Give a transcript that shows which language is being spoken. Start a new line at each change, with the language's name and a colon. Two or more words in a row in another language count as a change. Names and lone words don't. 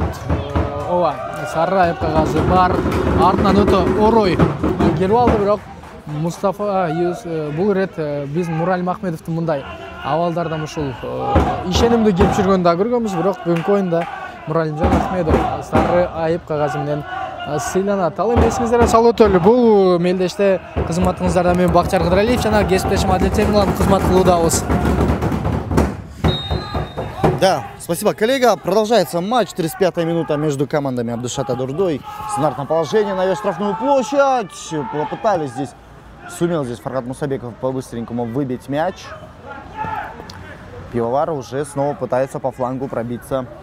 Kyrgyz: Ооба, сары айып кагазы бар. Артынан өтө орой келип алды, бирок Мустафа бул ирет биз Муралим Ахмедовдун мындай абалдардан ушул ишенимдүү келип жүргөнүн да көргөнбүз, бирок бүгүнкү оюнда Муралимжан Ахмедов сары айып кагазы менен сыйланат. Ал эми эсиңиздерге салып өтөлү, бул мелдеште кызматыңыздарда мен Бакчар Кыдыралиев жана кесиптешим Адил Темирлан кызмат кылуудабыз.
Russian: Да, спасибо, коллега. Продолжается матч. 35-я минута между командами Абдушата Дурдой. Стандартное положение на ее штрафную площадь. Попытались здесь, сумел здесь Фархат Мусабеков по-быстренькому выбить мяч. Пивовар уже снова пытается по флангу пробиться.